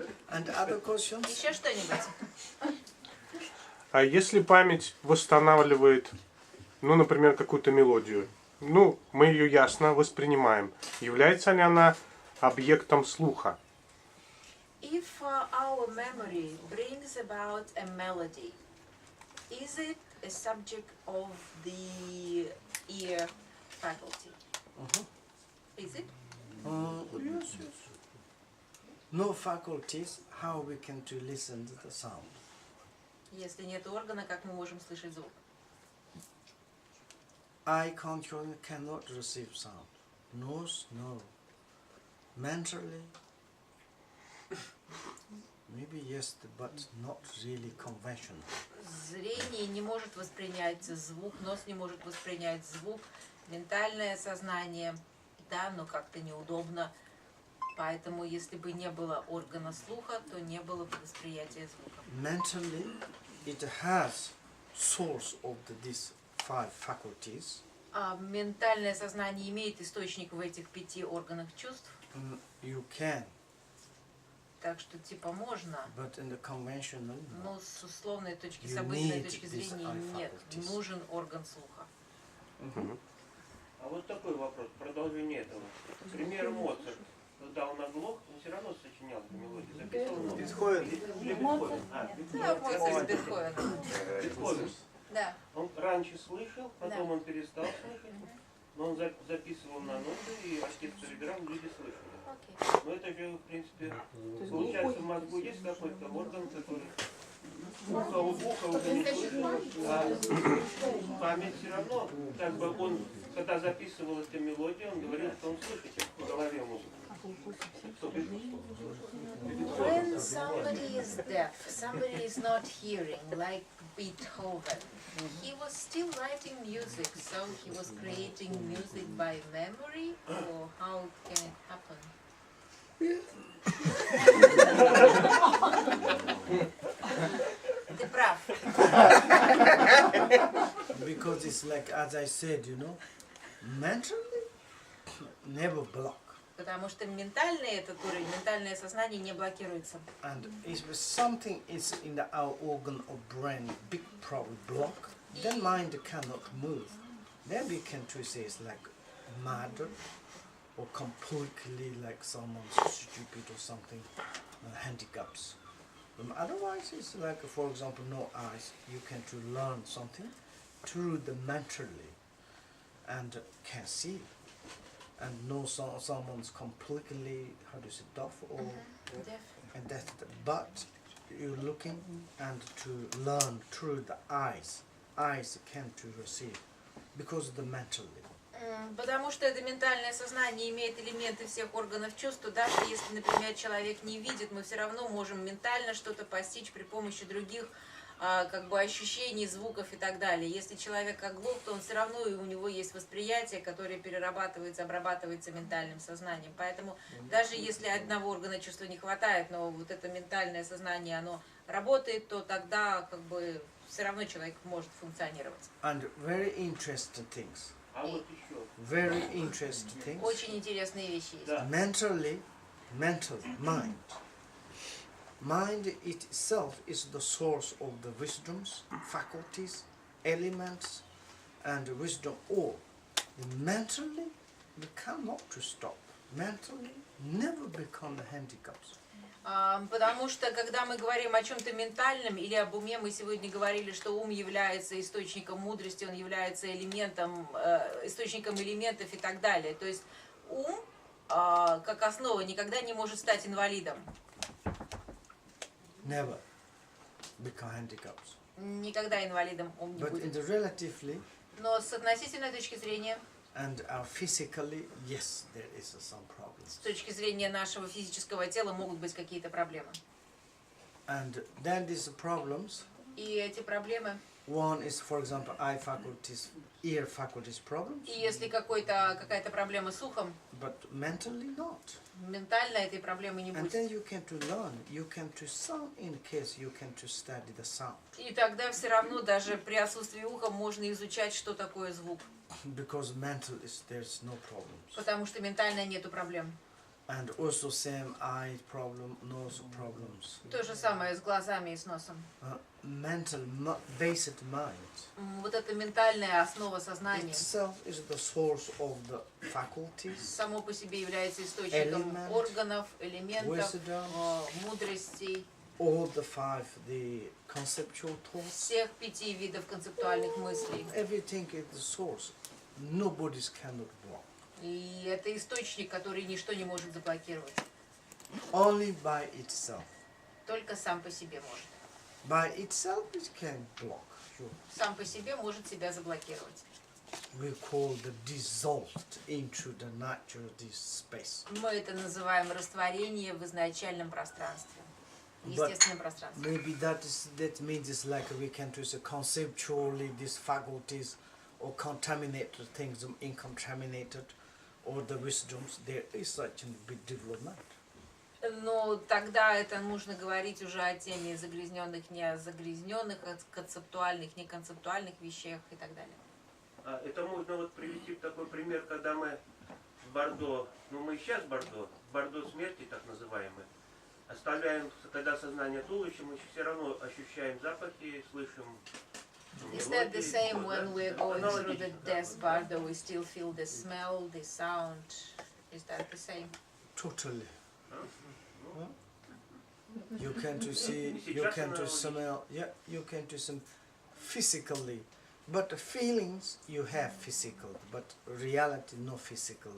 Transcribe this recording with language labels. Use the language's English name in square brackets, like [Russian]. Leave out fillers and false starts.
[English] And other questions? [Russian] Еще что-нибудь? А если память восстанавливает, ну, например, какую-то мелодию, ну, мы ее ясно воспринимаем, является ли она объектом слуха? [English] If our memory brings about a melody, is it a subject of the ear faculty? Is it? Yes, yes. No faculties, how we can to listen to the sound? [Russian] Если нет органа, как мы можем слышать звук? [English] Eye control cannot receive sound. Nose, no. Mentally, maybe yes, but not really conventional. [Russian] Зрение не может воспринять звук, нос не может воспринять звук, ментальное сознание, да, но как-то неудобно. Поэтому, если бы не было органа слуха, то не было бы восприятия звука. [English] Mentally, it has source of these 5 faculties. [Russian] А ментальное сознание имеет источник в этих 5 органах чувств, [English] You can, [Russian] так что типа можно, [English] but in the conventional, [Russian] но с условной точки, с [English] You [Russian] обычной [English] need [Russian] точки [English] these [Russian] зрения [English] eye [Russian] нет, [English] faculties. [Russian] нужен орган слуха. А вот такой вопрос, продолжение этого. Пример Моцарт. Когда он оглох, он все равно сочинял эту мелодию, записывал новую. Бетховен. Или Бетховен. Да, Моцарт с Бетховеном. Бетховен. Да. Он раньше слышал, потом Да. он перестал слышать, но он записывал на ноты, и оркестр играл, люди слышали. Окей. Но это же, в принципе, получается, в мозгу есть какой-то орган, который ухо уже не слышит, а память все равно, как бы он, когда записывал эту мелодию, он говорил, что он слышит в голове музыку. [English] When somebody is deaf, somebody is not hearing, like Beethoven, he was still writing music, so he was creating music by memory, or how can it happen? [Russian] Ты прав. [English] Because it's like, as I said, you know, mentally, never block. [Russian] Потому что ментальный этот уровень, ментальное сознание не блокируется. [English] And if something is in our organ or brain, big problem block, then mind cannot move. Then we can say it's like mad or completely like someone's stupid or something, handicaps. Otherwise, it's like, for example, no eyes. You can to learn something through the mentally and can see. And know someone's completely, how do you say, deaf or Deaf. and that. But you're looking and to learn through the eyes. Eyes can to receive because of the mentally. [Russian] Потому что это ментальное сознание имеет элементы всех органов чувств, даже если, например, человек не видит, мы все равно можем ментально что-то постичь при помощи других как бы ощущений, звуков и так далее. Если человек оглох, то он все равно, и у него есть восприятие, которое перерабатывается, обрабатывается ментальным сознанием. Поэтому даже если одного органа чувства не хватает, но вот это ментальное сознание, оно работает, то тогда как бы все равно человек может функционировать. [English] And very interesting things. [Russian] А вот еще. [English] Very interesting things. [Russian] Очень интересные вещи есть. Да. [English] Mental, mind. Mind itself is the source of the wisdoms, faculties, elements, and wisdom all. Mentally, we cannot to stop. Mentally, never become the handicaps. [Russian] Потому что, когда мы говорим о чем-то ментальном или об уме, мы сегодня говорили, что ум является источником мудрости, он является элементом, источником элементов и так далее. То есть ум, как основа, никогда не может стать инвалидом. [English] Never become handicaps. [Russian] Никогда инвалидом ум не [English] But in [Russian] будет. [English] the relatively [Russian] Но с относительной точки зрения, [English] and physically, yes, there is some problems. [Russian] с точки зрения нашего физического тела могут быть какие-то проблемы. [English] And then these problems, [Russian] И эти проблемы, [English] one is, for example, eye faculties, ear faculties problems, [Russian] и если какая-то проблема с ухом, [English] but mentally not. [Russian] ментально этой проблемы не [English] And [Russian] будет. [English] then you can to learn, you can to sound in case you can to study the sound. [Russian] И тогда все равно даже при отсутствии уха можно изучать, что такое звук. [English] Because mental is, there's no problems. [Russian] Потому что ментально нету проблем. [English] And also same eye problem, nose problems. [Russian] То же самое с глазами и с носом. [English] Mental, basic mind [Russian] Вот это ментальная основа сознания [English] itself is the source of the faculties, [Russian] само по себе является источником [English] Element, [Russian] органов, элементов, [English] wisdom, [Russian] мудростей, [English] all the five, the conceptual thoughts. [Russian] всех 5 видов концептуальных мыслей. [English] Everything is the source. Nobody cannot block. [Russian] И это источник, который ничто не может заблокировать. [English] Only by itself. [Russian] Только сам по себе может. [English] By itself it can block. Sure. [Russian] Сам по себе может себя заблокировать. [English] We call the dissolved into the natural this space. [Russian] Мы это называем растворение в изначальном пространстве, в [English] But [Russian] естественном пространстве. [English] maybe that means it's like we can say conceptually these faculties or contaminated things incontaminated or the wisdoms there is such a big development. [Russian] Но тогда это нужно говорить уже о теме загрязненных, не загрязненных, концептуальных, неконцептуальных вещах и так далее. Это можно вот привести такой пример, когда мы в Бордо, ну мы сейчас в Бордо смерти так называемый, оставляем, когда сознание туловища, мы все равно ощущаем запахи, слышим [English] Is that the same when we're going through the death bardo? We still feel the smell, the sound. Is that the same? Totally. You can to see, you can to smell, yeah, you can to some physically, but feelings you have physical, but reality no physical